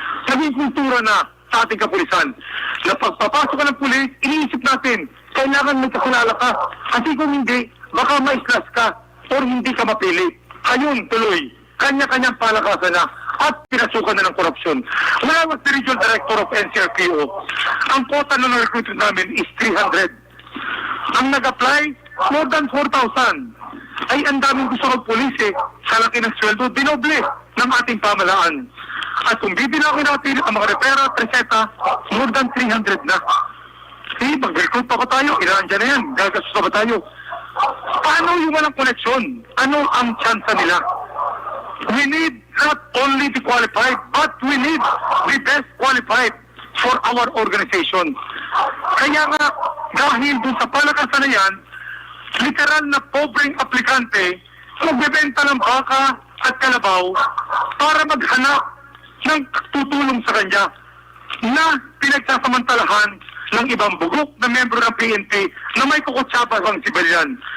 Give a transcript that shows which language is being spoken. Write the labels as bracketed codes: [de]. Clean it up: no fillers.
[tl] Naging kultura na sa ating kapulisan na pagpapasok ka ng pulis, iniisip natin, kailangan may kakilala ka. Kasi kung hindi, baka maislas ka or hindi ka mapili. Ayun, tuloy. Kanya-kanyang palakasan na at pinasukan na ng korupsyon. [en] When I was the regional director of NCRPO, [tl] ang quota na recruitment namin [en] is 300. [tl] Ang nag-apply, [en] more than [tl] 4,000. Ay, ang daming gusto ng pulis sa laki ng sweldo, dinoble ng ating pamalaan. At kung bibilangin natin ang mga repera, preseta, [en] more than [tl] 300 na. Mag-recruit pa ba tayo? Ilan dyan na yan? Gagastos pa ba tayo? Paano yung walang koneksyon? Ano ang tsansa nila? [en] We need not only the qualified, but we need the best qualified for our organization. [tl] Kaya nga, dahil dun sa palakasan na yan, literal na pobreng aplikante, magbebenta ng baka at kalabaw para maghanap ng tutulong sa kanya na pinagsasamantalahan ng ibang bugok na membro ng PNP na may kukutsaba ang sibilyan.